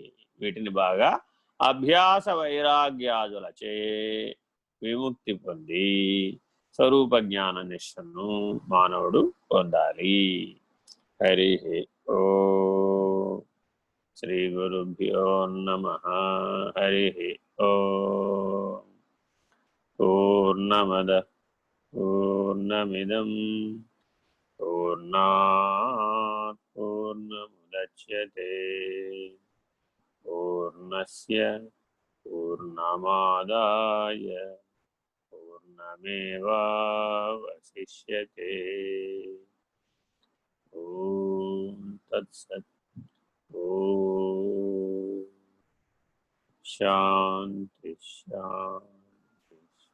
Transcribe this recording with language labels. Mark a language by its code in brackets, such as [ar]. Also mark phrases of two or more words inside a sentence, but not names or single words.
[te] వీటిని బాగా అభ్యాస వైరాగ్యాదులచే విముక్తి పొంది స్వరూప జ్ఞాన నిష్ఠను మానవుడు పొందాలి. [sa] హరి ఓ శ్రీ గురుభ్యో నమః. హరి ఓ పూర్ణమద పూర్ణమిదం పూర్ణాత్ పూర్ణముదచ్యతే పూర్ణస్య పూర్ణమాదాయ పూర్ణమేవావశిష్యతే. ఓం తత్సత్. ఓం శాంతి శాంతి.